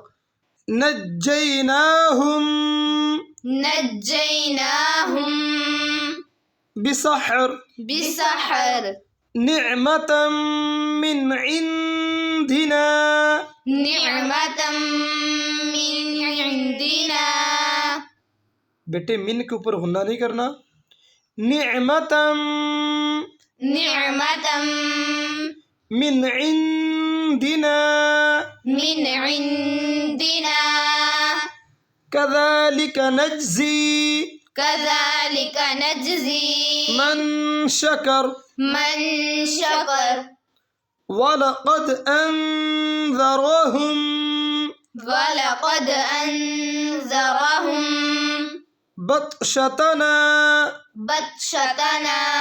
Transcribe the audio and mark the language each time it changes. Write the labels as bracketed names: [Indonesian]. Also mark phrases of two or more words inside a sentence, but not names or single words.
[Arabic] نجيناهم نجيناهم بسحر بسحر نعمة من عندنا نعمة من عندنا. [Hindi] बेटे मिन के ऊपर हुन्ना नहीं करना। [Arabic] نعمة نعمة من عندنا من عندنا كذلك نجزي كذلك نجزي من شكر من شكر ولقد أنذرهم ولقد أنذرهم بطشتنا بطشتنا